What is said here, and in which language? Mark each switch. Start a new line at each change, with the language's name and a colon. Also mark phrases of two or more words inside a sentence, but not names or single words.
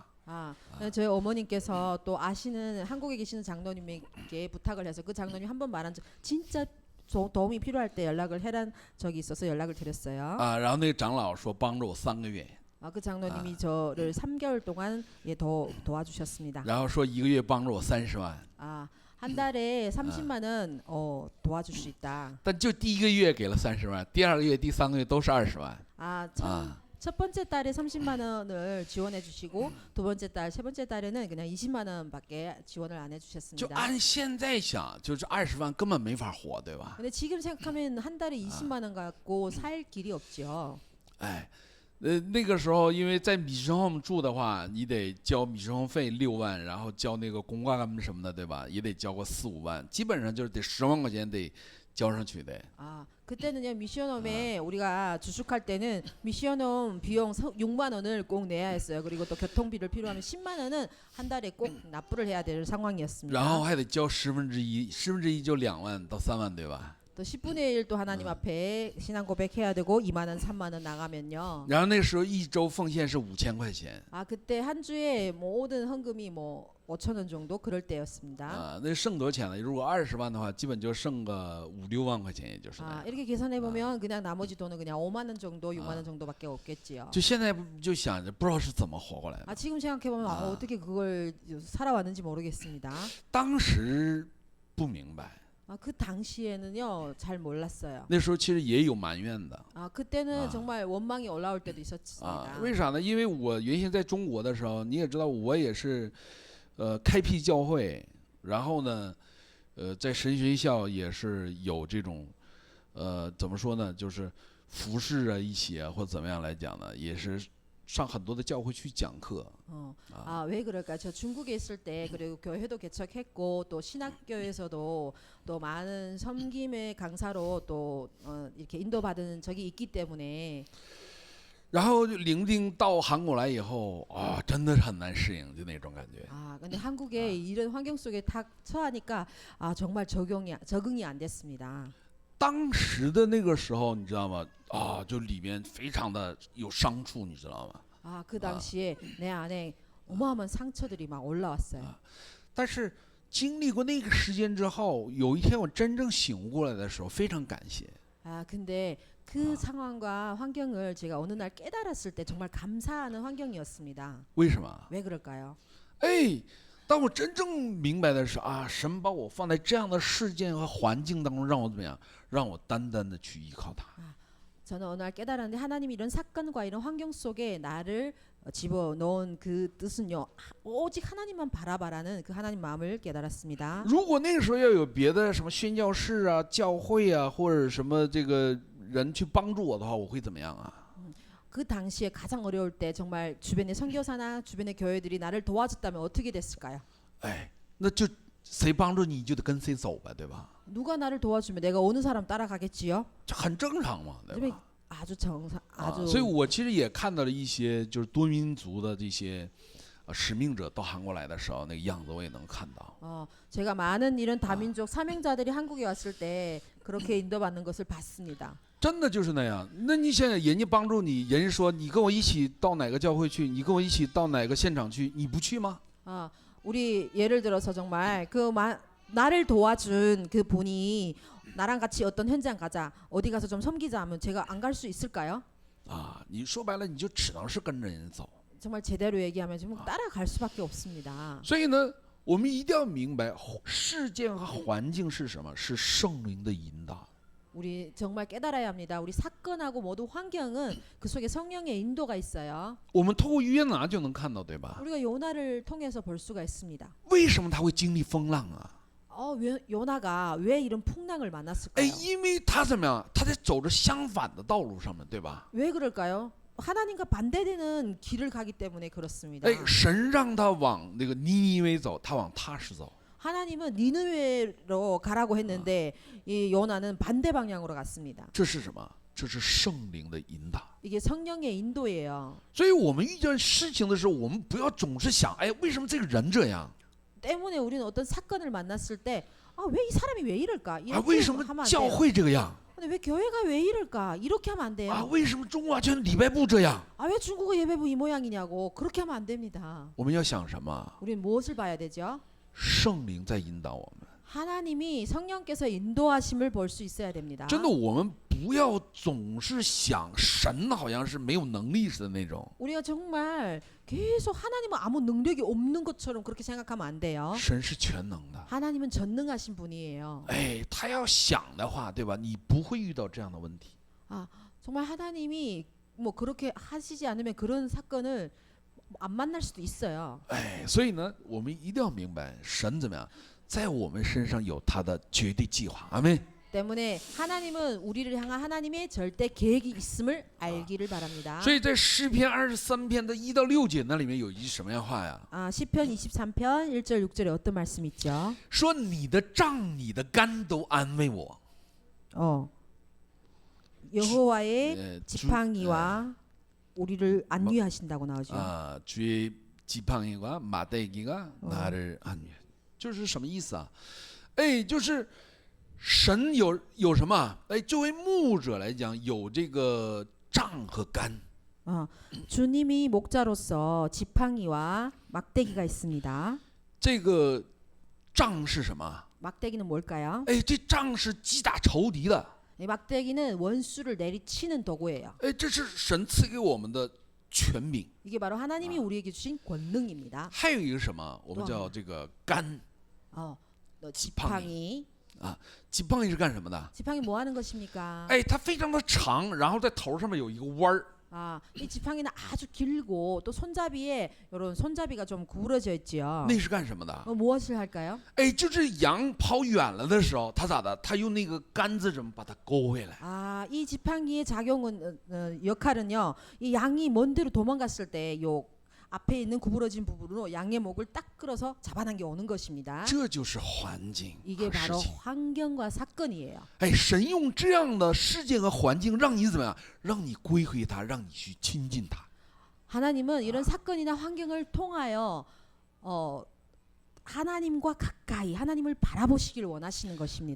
Korean: 저희 어머님께서 또 아시는 한국에 계시는 장로님에게 부탁을 해서 그 장로님 한 번 말한 적 진짜 도움이 필요할 때 연락을 해란 적이 있어서 연락을 드렸어요.
Chinese: 然后那个长老说帮助我3个月，
Korean: 그 장로님이 저를 3개월 동안 도와주셨습니다.
Chinese: 然后说1个月帮助我30万，
Korean: 한 달에 30만 원 도와줄 수 있다.
Chinese: 但就第1个月给了30万，第2个月、第3个月都是20万。
Korean: 첫 번째 달에 30만 원을 지원해 주시고 두 번째 달, 세 번째 달에는 그냥 20만 원밖에 지원을 안
Chinese: 就
Korean: 해주셨습니다.
Chinese: 按现在想，就是20万根本没法活，对吧？
Korean: 근데 지금 생각하면 한 달에 20만 원 갖고 살 길이 없죠.
Chinese: 哎，那个时候因为在米生 home 住的话，你得交米生 home 费6万，然后交那个公挂什么的，对吧？也得交个4、5万，基本上就是得10万块钱得交上去的。
Korean: 그때는요 미션홈에 우리가 주식할 때는 미션홈 비용 6만 원을 꼭 내야 했어요. 그리고 또 교통비를 필요하면 10만 원은 한 달에 꼭 납부를 해야 될 상황이었습니다.
Chinese: 然后还得交1/10，1/10就2万到3万，对吧？
Korean: 또 10분의 1도 하나님 앞에 신앙 고백해야 되고 2만 원, 3만 원 나가면요.
Chinese: 然后那时候1周奉献是5000块钱，
Korean: 그때 한 주에 모든 헌금이 5천 원 정도 그럴 때였습니다.
Chinese: 那剩多少钱呢？如果20万的话，基本就剩个5、6万块钱，也就是。
Korean: 이렇게 계산해 보면 그냥 나머지 돈은 그냥 5만 원 정도, 6만 원 정도밖에 없겠지요.
Chinese: 就现在就想着不知道是怎么活过来的。
Korean: 지금 생각해 보면 어떻게 그걸 살아왔는지 모르겠습니다.
Chinese: 当时不明白。
Korean: 그 당시에는요 잘 몰랐어요.
Chinese: 那时候其实也有埋怨的。
Korean: 그때는 정말 원망이 올라올 때도 있었습니다.
Chinese: 为啥呢？因为我原先在中国的时候，你也知道，我也是，开辟教会，然后呢，在神学校也是有这种，怎么说呢，就是服侍啊一起啊，或者怎么样来讲呢，也是上很多的教会去讲课。
Korean: 왜 그럴까? 저 중국에 있을 때 그리고 교회도 개척했고 또 신학교에서도 또 많은 섬김의 강사로 또 이렇게 인도받은 적이 있기 때문에.
Chinese: 然后领丁到韩国来以后真的是很难适应，就那种感觉。
Korean: 근데 한국에 이런 환경 속에 탁 처하니까 정말 적응이 안 됐습니다.
Chinese: 当时的那个时候，你知道吗？就里面非常的有伤处，你知道吗？
Korean: 그 당시에 내 안에 어마어마한 상처들이 막 올라왔어요.
Chinese: 但是经历过那个时间之后，有一天我真正醒悟过来的时候，非常感谢。
Korean: 근데 그 상황과 환경을 제가 어느 날 깨달았을 때 정말 감사하는 환경이었습니다.
Chinese: 为什么？
Korean: 왜 그럴까요?
Chinese: 当我真正明白的是神把我放在这样的事件和环境当中，让我怎么样？让我单单的去依靠他。
Korean: 저는 어느 날 깨달았는데 하나님이 이런 사건과 이런 환경 속에 나를 집어넣은 그 뜻은요 오직 하나님만 바라바라는 그 하나님 마음을 깨달았습니다.
Chinese: 如果那个时候要有别的什么宣教士啊、教会啊，或者什么这个人去帮助我的话，我会怎么样啊？
Korean: 그 당시에 가장 어려울 때 정말 주변의 선교사나 주변의 교회들이 나를 도와줬다면 어떻게 됐을까요?
Chinese: 那就谁帮助你就得跟谁走呗，对吧？
Korean: 누가 나를 도와주면 내가 어느 사람 따라가겠지요?
Chinese: 这很正常嘛，对吧？
Korean: 아주 정상, 아주.
Chinese: 所以我其实也看到了一些就是多民族的这些使命者到韩国来的时候那个样子，我也能看到。
Korean: 제가 많은 이런 다민족 사명자들이 한국에 왔을 때 그렇게 인도받는 것을 봤습니다.
Chinese: 真的就是那样。那你现在人家帮助你，人家说你跟我一起到哪个教会去，你跟我一起到哪个现场去，你不去吗？
Korean: 우리 예를 들어서 정말 나를 도와준 그 분이 나랑 같이 어떤 현장 가자, 어디 가서 좀 섬기자 하면 제가 안 갈 수 있을까요?
Chinese: 你说白了你就只能是跟着人走。
Korean: 정말 제대로 얘기하면 좀 따라갈 수밖에 없습니다.
Chinese: 所以呢，我们一定要明白事件和环境是什么，是圣灵的引导。
Korean: 우리 정말 깨달아야 합니다. 우리 사건하고 모두 환경은 그 속에 성령의 인도가 있어요.
Chinese: 我们透过约拿就能看到，对吧？
Korean: 우리가 요나를 통해서 볼 수가 있습니다.
Chinese: 为什么他会经历风浪啊？
Korean: 요나가 왜 이런 풍랑을 만났을까요?
Chinese: 因为他怎么样？他在走着相反的道路上面，对吧？
Korean: 왜 그럴까요? 하나님과 반대되는 길을 가기 때문에 그렇습니다.
Chinese: 神让他往那个尼尼微走，他往他施走。
Korean: 하나님은 니느웨로 가라고 했는데 이 요나는 반대 방향으로 갔습니다.
Chinese: 这是什么？这是圣灵的引导。
Korean: 이게 성령의 인도예요.
Chinese: 所以我们遇见事情的时候，我们不要总是想，哎，为什么这个人这样？
Korean: 때문에 우리는 어떤 사건을 만났을 때 아, 왜 이 사람이 왜 이럴까?
Chinese: 啊，
Korean: 이렇게
Chinese: 为什么
Korean: 하면 안
Chinese: 教
Korean: 돼요.
Chinese: 会这个样？
Korean: 근데 왜 교회가 왜 이럴까? 이렇게 하면 안
Chinese: 啊，
Korean: 돼요.
Chinese: 为什么中华圈礼拜部这样？
Korean: 아, 왜 중국어 예배부 이 모양이냐고. 그렇게 하면 안 됩니다.
Chinese: 我们要想什么？
Korean: 우리는 무엇을 봐야 되죠?
Chinese: 圣灵在引导我们。
Korean: 하나님이 성령께서 인도하심을 볼 수 있어야 됩니다.
Chinese: 真的，我们不要总是想神好像是没有能力似的那种。
Korean: 우리가 정말 계속 하나님은 아무 능력이 없는 것처럼 그렇게 생각하면 안 돼요.
Chinese: 神是全能的，
Korean: 하나님은 전능하신 분이에요.
Chinese: 哎，他要想的话，对吧？你不会遇到这样的问题。
Korean: 정말 하나님이 뭐 그렇게 하시지 않으면 그런 사건을 안 만날 수도 있어요.
Chinese: 哎，所以呢，我们一定要明白，神怎么样，在我们身上有他的绝对计划。阿门。
Korean: 때문에 하나님은 우리를 향한 하나님의 절대 계획이 있음을 알기를 바랍니다.
Chinese: 所以在诗篇23篇的1到6节那里面有一句什么样话呀？
Korean: 시편 23편 1절 6절에 어떤 말씀이 있죠?
Chinese: 说你的杖、你的竿都安慰我。
Korean: 여호와의 지팡이와 우리를 안위하신다고 나오죠. 啊，주의 지팡이와 마대기가 나를 안위。
Chinese: 就是什么意思啊？哎，就是神有什么？哎，作为牧者来讲，有这个杖和竿。
Korean: 주님이 목자로서 지팡이와 막대기가 있습니다.
Chinese: 这个杖是什么？
Korean: 막대기는 뭘까요?
Chinese: 哎，这杖是击打仇敌的。
Korean: 이 막대기는 원수를 내리치는 도구예요.
Chinese: 哎，这是神赐给我们的权柄。
Korean: 이게 바로 하나님이 우리에게 주신 권능입니다.
Chinese: 还有一个什么？我们叫这个竿。
Korean: 지팡이.
Chinese: 지팡이是干什么的？
Korean: 지팡이 뭐 하는 것입니까?
Chinese: 哎，它非常的长，然后在头上面有一个弯儿。
Korean: 이 지팡이는 아주 길고 또 손잡이에 이런 손잡이가 좀 구부러져 있죠.
Chinese: 那是干什么的？
Korean: 무엇을 할까요?
Chinese: 哎，就是羊跑远了的时候，他咋的？他用那个杆子怎么把它勾回来？
Korean: 이 지팡이의 작용은 역할은요. 이 양이 먼 데로 도망갔을 때 요 앞에 있는 구부러진 부분으로 양의 목을 딱 끌어서 잡아당겨 오는 것입니다.
Chinese: 这就是环境
Korean: 이게
Chinese: 和事
Korean: 바로
Chinese: 情。
Korean: 환경과 사건이에요.
Chinese: 哎，神用这样的事件和环境，让你怎么样？让你归回他，让你去亲近他。
Korean: 하나님은 이런 사건이나 환경을 통하여 하나님과 가까이 하나님을 바라보시길 원하시는 것입니다.